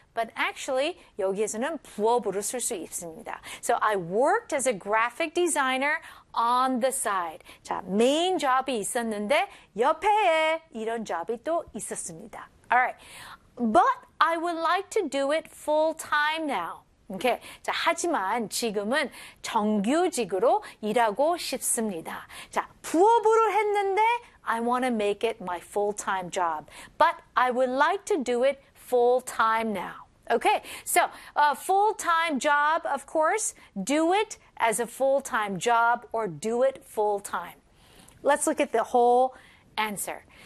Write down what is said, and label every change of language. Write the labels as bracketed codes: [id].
[en] But actually, [ko] 여기에서는 부업으로 쓸 수 있습니다. [en] So I worked as a graphic designer on the side. [ko] 자, main job이 있었는데 옆에 이런 job이 또 있었습니다. [en] All right. But I would like to do it full time now. Okay. [ko] 자, 하지만 지금은 정규직으로 일하고 싶습니다. 자, 부업으로 했는데 [en] I want to make it my full time job. But I would like to do it full time now. Okay, so a full-time job, of course, do it as a full-time job or do it full-time. Let's look at the whole answer.